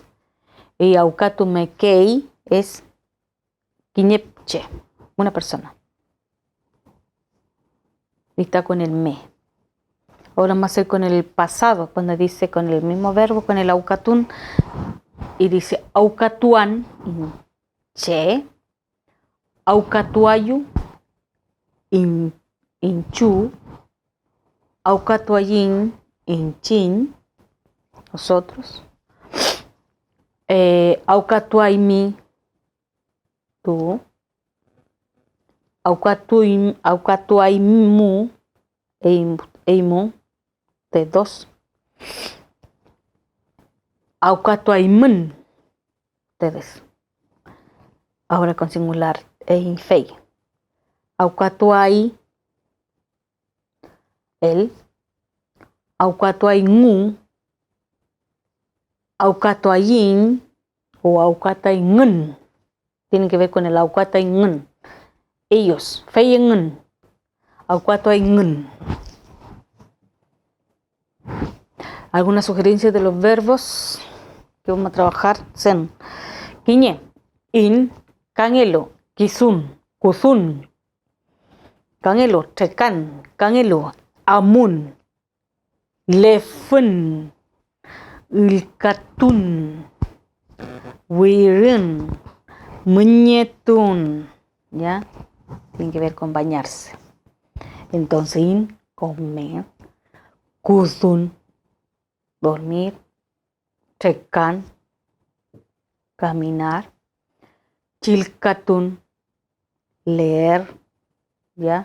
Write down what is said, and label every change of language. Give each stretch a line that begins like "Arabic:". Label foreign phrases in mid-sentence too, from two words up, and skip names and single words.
Spanish: Y aucatumekei es quiñepche, una persona. Y está con el me. Ahora vamos a hacer con el pasado, cuando dice con el mismo verbo, con el aucatún. Y dice aucatuan, che.
Mapuche: Aucatuayu, inchu. Aucatuayin, inchin,
Spanish: nosotros.
Mapuche: Aucatuaimi, tú. Aucatuaimu, eimu,
Spanish: de dos.
Mapuche: Aucatuaimen, ustedes.
Spanish: Ahora con singular,
Mapuche: fei. Aucatuai, él. Aucatuaingu, aucatuayin o aucataingen.
Spanish: Tienen que ver con el aucataingen. Ellos,
Mapuche: feyengen, aucatuaingen.
Spanish: Algunas sugerencias de los verbos que vamos a trabajar son
Mapuche: quiñe, in,
Spanish: canelo,
Mapuche: kisun, kuzun,
Spanish: canelo, trekan, canelo,
Mapuche: amun, lefun, ilkatun, Wirun, muñetun,
Spanish: ¿ya? Tiene que ver con bañarse. Entonces, comer, kuzun, dormir, trekan, caminar, chilkatun, leer, ¿ya?